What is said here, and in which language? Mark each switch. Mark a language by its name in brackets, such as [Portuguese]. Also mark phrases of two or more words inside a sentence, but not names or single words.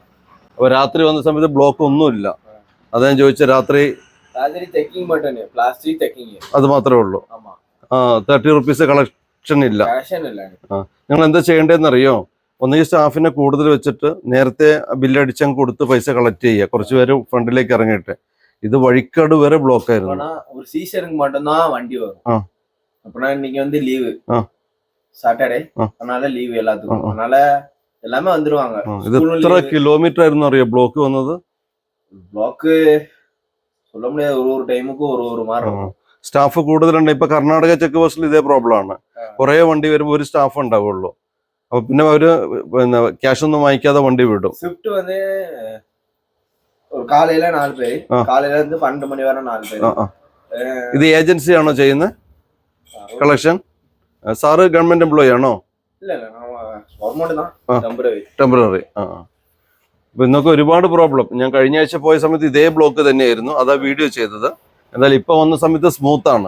[Malayalam] അപ്പൊ രാത്രി വന്ന സമയത്ത് ബ്ലോക്ക് ഒന്നുമില്ല. അതാ ഞാൻ ചോദിച്ച, രാത്രി അത് മാത്രമേ ഉള്ളൂ. 30 [English] rupees collection [Malayalam] ഇല്ല. നിങ്ങൾ എന്താ ചെയ്യേണ്ടതെന്ന് അറിയോ? ഒന്നുകിൽ സ്റ്റാഫിനെ കൂടുതൽ വെച്ചിട്ട് നേരത്തെ ബില്ലടിച്ചങ്ങ് കൊടുത്ത് പൈസ കളക്ട് ചെയ്യുക, കുറച്ച് പേര് ഫ്രണ്ടിലേക്ക് ഇറങ്ങിയിട്ട്. ഇത് വഴിക്കാട് വരെ ബ്ലോക്ക് ആയിരുന്നു. [Tamil] ஒரு சீசனுக்கு மட்டும்தான் வண்டி வரும். அப்புறம் இன்னைக்கு வந்து லீவு, சாட்டர்டே, அதனால லீவு எல்லாத்துக்கும். அதனால எல்லாமே வந்துருவாங்க. [Malayalam] ഇത് എത്ര കിലോമീറ്റർ ആയിരുന്നു അറിയോ ബ്ലോക്ക് വന്നത്? [Tamil] ബ്ലോക്ക് சொல்ல முடியாது. ஒரு டைமுக்கும் ஒரு மாதிரி. [Malayalam] സ്റ്റാഫ് കൂടുതലുണ്ട്. ഇപ്പൊ കർണാടക [English] check postil [Malayalam] ഇതേ പ്രോബ്ലം ആണ്. കുറെ വണ്ടി വരുമ്പോൾ ഒരു സ്റ്റാഫ് ഉണ്ടാവുള്ളൂ. അപ്പൊ പിന്നെ അവര് ക്യാഷ് ഒന്നും വാങ്ങിക്കാതെ വണ്ടി വിടും. [Tamil] ഷിഫ്റ്റ് வந்து காலையில 4 பேர், காலையில இருந்து 12 மணி வரை 4 பேர். [Malayalam] ഇത് ഏജൻസി ആണോ ചെയ്യുന്നത് കളക്ഷൻ? സാറ് [English] government employee [Malayalam] ആണോ? ഇല്ല, ഗവൺമെന്റ് தான், ടെമ്പററി. അപ്പൊ ഇന്നൊക്കെ ഒരുപാട് പ്രോബ്ലം. ഞാൻ കഴിഞ്ഞ ആഴ്ച പോയ സമയത്ത് ഇതേ ബ്ലോക്ക് തന്നെയായിരുന്നു, അതാ വീഡിയോ ചെയ്തത്. എന്തായാലും ഇപ്പൊ വന്ന സമയത്ത് സ്മൂത്ത് ആണ്.